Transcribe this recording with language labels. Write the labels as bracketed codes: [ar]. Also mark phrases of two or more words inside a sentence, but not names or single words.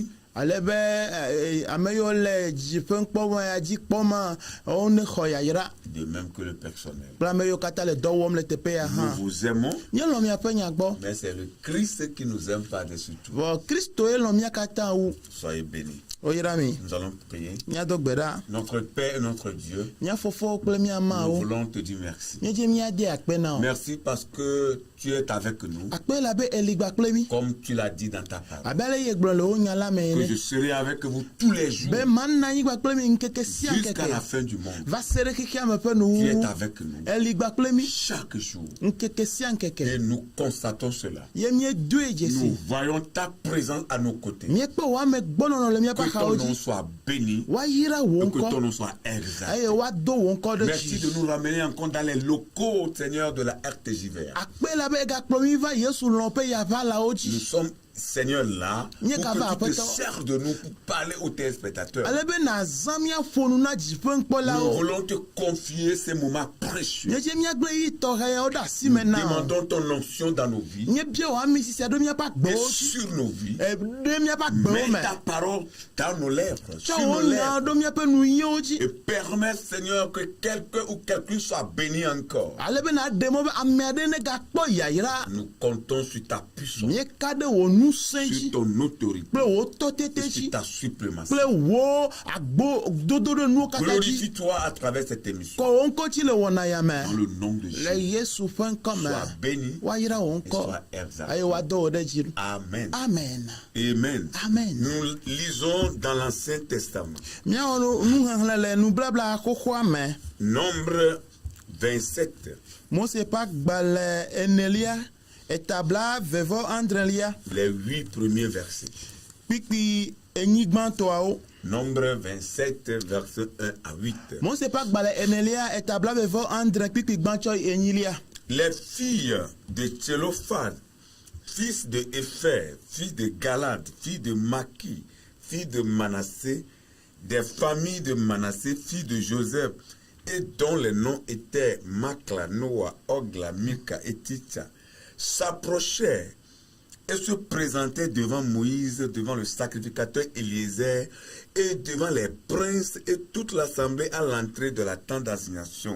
[fr] De même que le personnel. Nous vous aimons, mais c'est le Christ qui nous aime par-dessus tout. Soyez bénis. [ee] oyirami [fr] Nous allons prier. [ee] mia dogbeda [fr] Notre Père et notre Dieu, [ee] mia fofo kple mia [fr] nous [ee] mawo [fr] voulons te dire merci. [ee] mia je mia de akpe na o [fr] Merci parce que tu es avec nous, [ee] akpe la be eligba kple mi [fr] comme tu l'as dit dans ta parole. [ee] abele ye gblɔ le wo nya la me [fr] Que je [ee] ene [fr] serai avec vous tous les jours, [ee] be man na anyigba kple mi nkeke sia [fr] jusqu'à [ee] nkeke [fr] la fin du monde. [ee] va se ɖe xexea me ƒe [fr] Tu es [ee] nuwuwu [fr] avec nous [ee] eligba kple mi [fr] chaque jour. [ee] nkeke sia nkeke [fr] Et nous constatons cela. [ee] ye miedoe dze si [fr] Nous voyons ta présence à nos côtés. [ee] miekpe wo ame gbɔnɔnɔ le miaƒe [fr] Que ton [ee] axawo [fr] nom [ee] dzi [fr] soit béni, [ee] woayra wo [fr] et que ton [ee] ŋkɔ [fr] nom soit exalté. [ee] eye woado wo ŋkɔ ɖe [fr] Merci de [ee] dzi [fr] nous ramener encore dans les locaux, Seigneur, de la RTJVR. [ee] akpe la be egakplɔ mi va yesu lɔ̃ ƒe yaʋalawo [fr] Nous [ee] dzi [fr] sommes, Seigneur, là pour [ee] Nye kava [fr] que tu te [ee] apɛtɔ. [fr] sers de nous pour parler aux téléspectateurs. [ee] ale be nazã miaƒo nu na dziƒe [fr] Nous [ee] ŋkpɔlawo [fr] voulons te confier ces moments précieux. [ee] miedze miagblẽ yi tɔxɛwo ɖe asi [fr] Nous [ee] me na o [fr] demandons ton onction dans nos vies [ee] miebia wo ami sisia ɖo miaƒe [fr] et [ee] agbewo dzi [fr] sur nos vies. [ee] ɖe miaƒe agbewo [fr] Mets [ee] me [fr] ta parole dans nos lèvres, [ee] tsɔ [fr] sur [ee] wo [fr] nos [ee] nya [fr] lèvres. [ee] ɖo miaƒe nuyiwo dzi [fr] Et permets, Seigneur, que quelqu'un ou quelqu'un soit béni encore. [ee] ale be naɖe mɔ be ame aɖe negakpɔ yayra [fr] Nous comptons sur ta puissance, [ee] mieka ɖe wo ŋusẽ [fr] sur [ee] dzi [fr] ton autorité [ee] kple wo tɔtete [fr] et sur [ee] dzi [fr] ta suprématie. [ee] kple wo agbo dodo ɖe nuwo katã dzi [fr] Glorifie-toi à travers cette émission. [ee] kɔ wo ŋkɔ dzi le wɔna ya me [fr] Dans le nom de [ee] le [fr] Jésus. [ee] yesu ƒe ŋkɔ me [fr] Sois béni [ee] woayra wo [fr] et [ee] ŋkɔ [fr] sois exalté. [ee] eye woado wo ɖe dzi [fr] Amen. [ee] amen [fr] Amen. Amen. Nous lisons dans l'Ancien Testament, [ee] miawɔ nuxexlẽ le nublabla xoxoa me [fr] Nombre 27, [ee] mose ƒe agbalẽ enelia etabla vevɔ adrelia [fr] les 8 premiers versets. [ee] kpikpi enyigbãtɔawo [fr] Nombre 27, versets 1 à 8. [ee] mose ƒe agbalẽ enelia etabla vevɔ andre kpikpi gbãtsɔ enyilia [fr] Les filles de Tsélophad, fils de Épher, fils de Galad, fils de Maki, fils de Manassé, des familles de Manassé, fils de Joseph, et dont les noms étaient Makla, Noah, Ogla, Milka et Titcha, s'approchèrent et se présentaient devant Moïse, devant le sacrificateur Éliézer, et devant les princes et toute l'assemblée à l'entrée de la tente d'assignation.